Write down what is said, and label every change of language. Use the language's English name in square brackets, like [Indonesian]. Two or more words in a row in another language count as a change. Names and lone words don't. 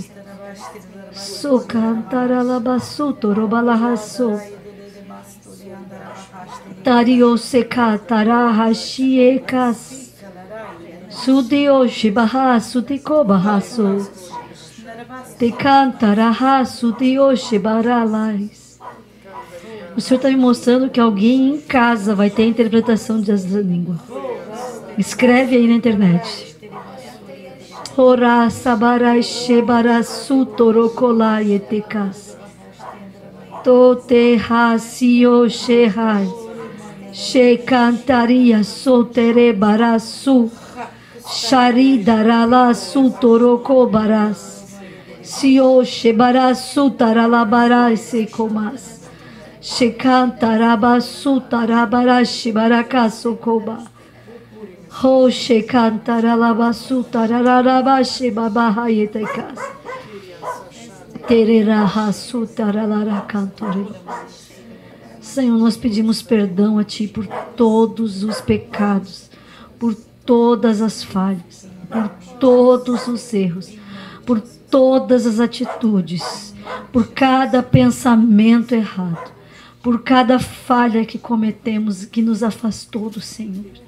[Portuguese] So cantara la basuto robalahaso. Tario sekatara hashiekas. Sudioshi bahasu te kobahaso. Te cantara hasu dioshi baralais. O Senhor está me mostrando que alguém em casa vai ter a interpretação dessa língua. Escreve aí na internet. Ora sabarai shebara sutorokolai etekas. Tote hasio shehai. She cantaria sotere barasu. Sharidarala sutorokobaras. Sio shebara sutaralabarai sekomas. She cantaraba sutarabarashi barakasokoba. Ho she cantaralaba sutararabashi babahayetekas. Tereraha sutaralara cantorelo. Senhor, nós pedimos perdão a Ti por todos os pecados, por todas as falhas, por todos os erros, por todas as atitudes, por cada pensamento errado, por cada falha que cometemos que nos afastou do Senhor.